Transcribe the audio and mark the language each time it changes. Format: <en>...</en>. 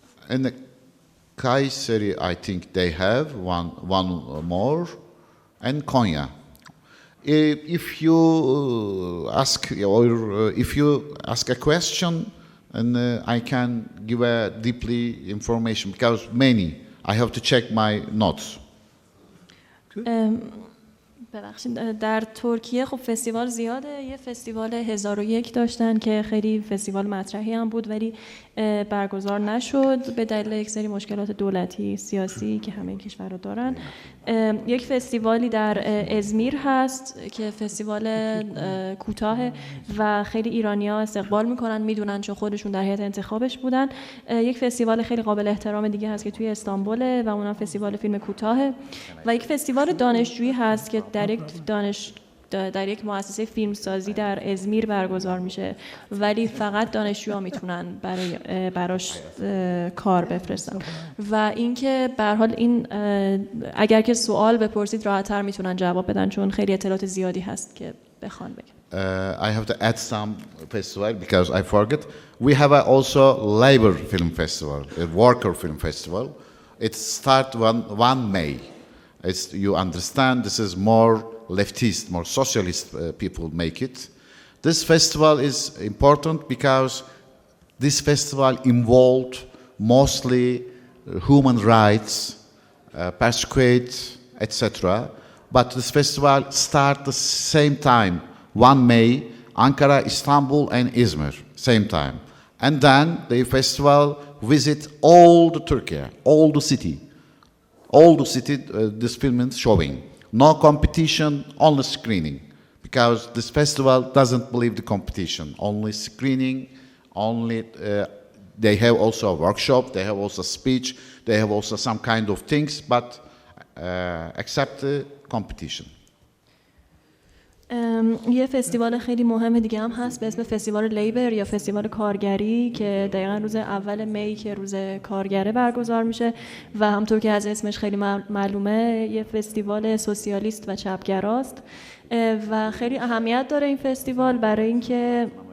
<en>And Kayseri, I think they have one more, and Konya. If you ask or if you ask a question, and I can give a deeply information because many. I have to check my notes.</en> <fa>ببخشید، در ترکیه خب فستیوال زیاده. یه فستیوال 1001 داشتن که خیلی فستیوال مطرحی هم بود، ولی برگزار نشد به دلیل یک سری مشکلات دولتی سیاسی که همه کشورها دارن. یک فستیوالی در ازمیر هست که فستیوال کوتاه و خیلی ایرانی‌ها استقبال میکنن، میدونن چون خودشون در هیئت انتخابش بودن. یک فستیوال خیلی قابل احترام دیگه هست که توی استانبول و اونم فستیوال فیلم کوتاه، و یک فستیوال دانشجویی هست که در یک مؤسسه فیلمسازی در ازمیر برگزار میشه، ولی فقط دانشجوها میتونن براش کار بفرستن. و اینکه به هر حال این اگر که سوال بپرسید راحت‌تر میتونن جواب بدن چون خیلی اطلاعات زیادی هست که بخوان بگن.</fa> <en>I have to add some festival because I forget. We have also labor film festival, a worker film festival. It starts 1 May. You understand, this is more leftist, more socialist people make it. This festival is important because this festival involved mostly human rights, persecuted, etc. But this festival starts the same time, 1 May, Ankara, Istanbul, and Izmir, same time. And then the festival visit all the Turkey, all the city, this film is showing. No competition, only screening. Because this festival doesn't believe the competition, only screening, only, they have also a workshop, they have also speech, they have also some kind of things, but except the competition.</en> <fa>یه فستیوال خیلی مهم دیگه هم هست به اسم فستیوال لیبر یا فستیوال کارگری که دقیقا روز اول می که روز کارگره برگزار میشه و همطور که از اسمش خیلی معلومه یه فستیوال سوسیالیست و چپگراست و خیلی اهمیت داره این فستیوال برای اینکه</fa>